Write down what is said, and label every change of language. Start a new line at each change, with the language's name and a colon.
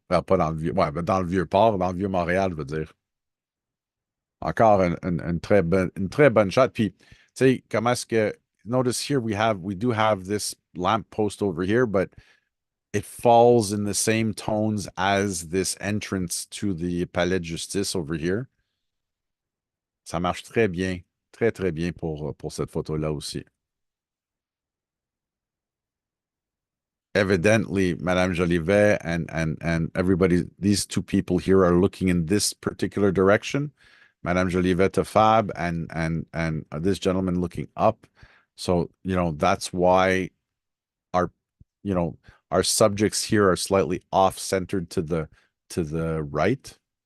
French: Pas dans le Vieux, ouais, mais dans le Vieux-Port, dans le Vieux-Montréal, je veux dire. Encore une très bonne shot. Puis, tu sais, comment est-ce que,
English: notice here we do have this lamp post over here, but it falls in the same tones as this entrance to the Palais de Justice over here.
French: Ça marche très bien, très, très bien pour cette photo-là aussi.
English: Evidently, Madame Jolivet and everybody, these two people here are looking in this particular direction. Madame Jolivet to Fab and this gentleman looking up. So, that's why our, our subjects here are slightly off-centered to the right.